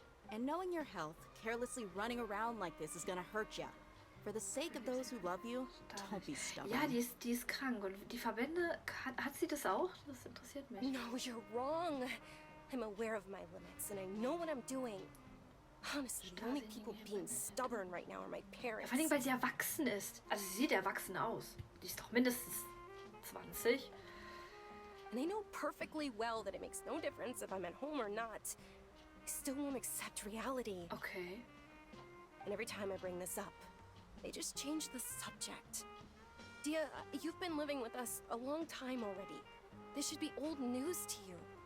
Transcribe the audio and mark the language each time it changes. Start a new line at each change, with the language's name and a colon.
English: And knowing your health, carelessly running around like this is gonna hurt ya. For the sake of those who love you, don't be stubborn.
German: Ja, die ist krank. Und die Verbände, hat sie das auch? Das interessiert mich.
English: No, you're wrong. I'm aware of my limits and I know what I'm doing. Honestly, the only people being stubborn right now are my
German: Ja,
English: parents.
German: vor allem, weil sie erwachsen ist. Also sie sieht erwachsen aus. Die ist doch mindestens 20.
English: And I know perfectly well that it makes no difference if I'm at home or not. I still won't accept reality. Okay. And every time I bring this up, they just change the subject. Dia, you've been living with us a long time already. This should be old news to you.